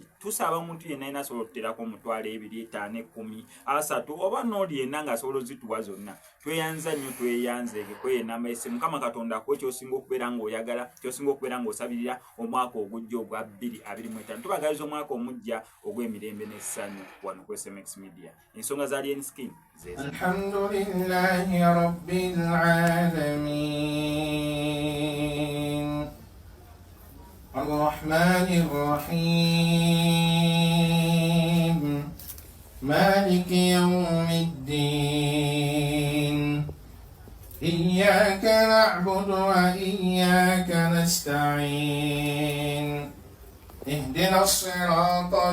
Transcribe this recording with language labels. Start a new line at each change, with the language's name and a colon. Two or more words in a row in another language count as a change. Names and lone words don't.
Ganda: Tusaba omuntu yenna ayina asobola okuterako omutwalo 2, 5, 10, 3 oba n'oli yenna ng'asobola ozituwa zonna. Tweyanza nnyo tweyanzeege kweyenamba ese Mukama Katonda ku ekyosinga okubeera ng'oyagala kyosinga okubeera ng'osabirira omwaka ogujja ogwa 2025. Tubagaliza omwaka omujja ogw'emirembe n'essanyu wano ku SMX Media. Ensonga za Alien Skin zezo.
Arabic: الحمد لله رب العالمين الرحمن الرحيم مالك يوم الدين إياك نعبد وإياك نستعين اهدنا الصراط